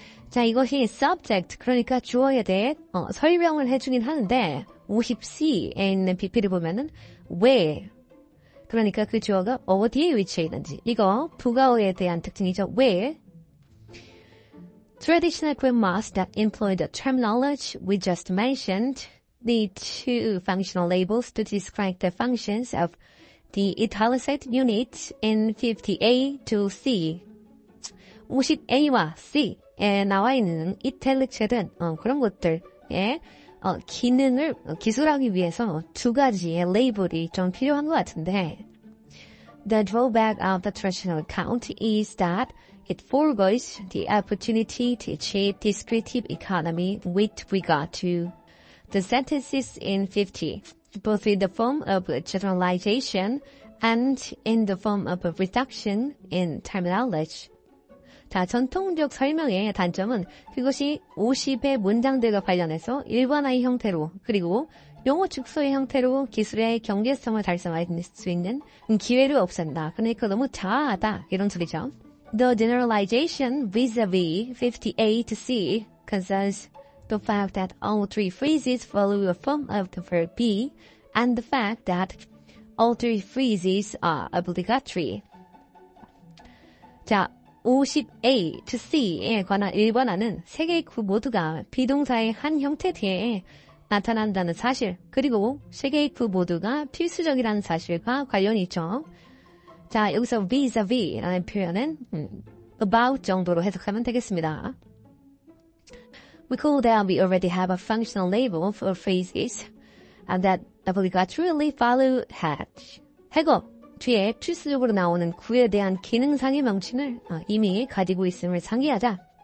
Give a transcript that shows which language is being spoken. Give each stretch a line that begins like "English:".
Korean: 자, 이것이 subject, 그러니까 주어에 대해 설명을 해주긴 하는데 50C에 있는 PP를 보면은 where, 그러니까 그 주어가 어디에 위치해 있는지, 이거 부가어에 대한 특징이죠. where.
English: Traditional grammars that employ the terminology we just mentioned need two functional labels to describe the functions of the italicized units in 50A to C.
Korean: 50A와 C에 나와 있는 이탈릭체든 그런 것들의 기능을 기술하기 위해서 두 가지의 레이블이 좀 필요한 것 같은데
English: The drawback of the traditional account is that it foregoes the opportunity to achieve descriptive economy with regard to the sentences in 50, both in the form of generalization and in the form of a reduction in terminology.
Korean: 자, 전통적 설명의 단점은 그것이 50의 문장들과 관련해서 일반화의 형태로 그리고 용어 축소의 형태로 기술의 경계성을 달성할 수 있는 기회를 없앤다. 그러니까 너무 자아하다 이런 소리죠.
English: The generalization vis-a-vis 50A to C concerns the fact that all three phrases follow a form of the verb be and the fact that all three phrases are obligatory.
Korean: 자, 50A to C에 관한 일반화는 세 개의 구 모두가 비동사의 한 형태 뒤에 나타난다는 사실, 그리고 세 개의 구 모두가 필수적이라는 사실과 관련이 있죠. 자, 여기서 vis-a-vis라는 표현은 about 정도로 해석하면 되겠습니다.
English: Recall that we already have a functional label for phrases and that obligatorily follow had.
Korean: 해거 뒤에 필수적으로 나오는 구에 대한 기능상의 명칭을 이미 가지고 있음을 상기하자.